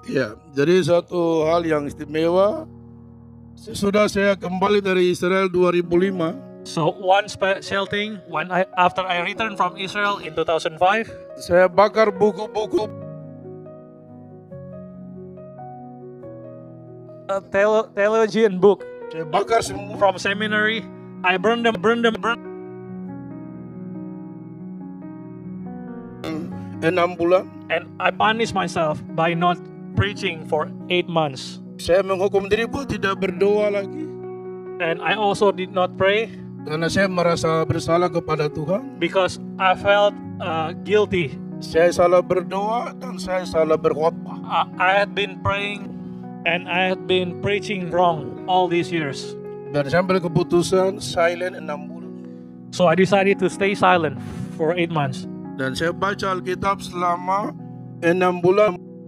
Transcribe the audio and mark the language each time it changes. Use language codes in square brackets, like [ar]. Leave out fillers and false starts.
[id] Ya, jadi satu hal yang istimewa, sesudah saya kembali dari Israel 2005, [en] So one special thing, after I returned from Israel in 2005, [id] saya bakar buku-buku [en] a theologian book [id] saya bakar semua [en] from seminary. I burned them. [id] 6 bulan. [en] And I punished myself by not preaching for 8 months. [id] Saya menghukum diri buat tidak berdoa lagi [en] And I also did not pray [id] karena saya merasa bersalah kepada Tuhan. [en] because I felt guilty. [id] Saya salah berdoa dan saya salah berkhotbah. [en] I had been praying and I had been preaching wrong all these years. [id] Dan saya ambil keputusan silent 6 bulan. [en] So I decided to stay silent for 8 months. [id] Dan saya baca Alkitab selama 6 bulan.